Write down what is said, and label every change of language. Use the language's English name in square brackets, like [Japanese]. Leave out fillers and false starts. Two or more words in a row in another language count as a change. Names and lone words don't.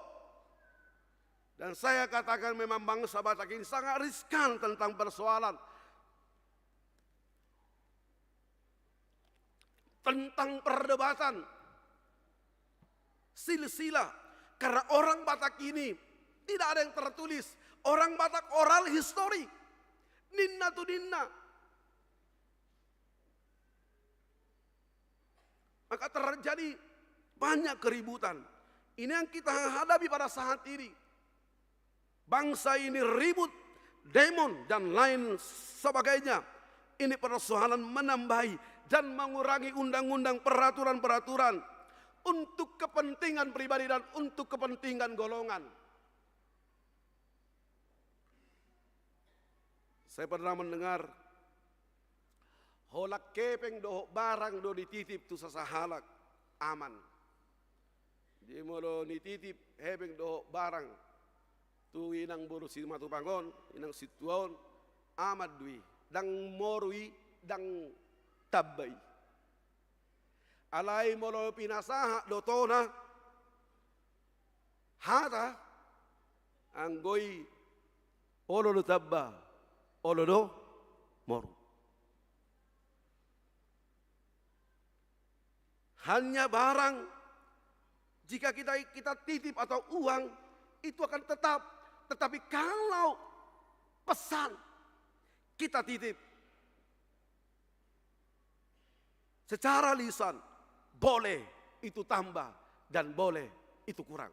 [Indonesian] Dan saya katakan memang bangsa Batak ini sangat riskan tentang persoalan tentang perdebatan silsilah, karena orang Batak ini tidak ada yang tertulis. Orang Batak [English] oral history, [Batak Toba] ninna tu ninna. [Indonesian] Maka terjadi banyak keributan. Ini yang kita hadapi pada saat ini. Bangsa ini ribut, demon dan lain sebagainya. Ini persoalan menambahi dan mengurangi undang-undang, peraturan-peraturan untuk kepentingan pribadi dan untuk kepentingan golongan. Saya pernah mendengar [Batak Toba] holak kepeng do barang do dititip tu sasahalak aman. Di molo dititip hebeng do barang tu inang buru si matu pangon, inang situon amat dui, dang morui, dang tabai. Alai molo pinasaha dotona, hata anggoi olo do tabba, olo do moru. [Indonesian] Hanya barang, jika kita titip atau uang itu akan tetap. Tetapi kalau pesan kita titip secara lisan, boleh itu tambah dan boleh itu kurang.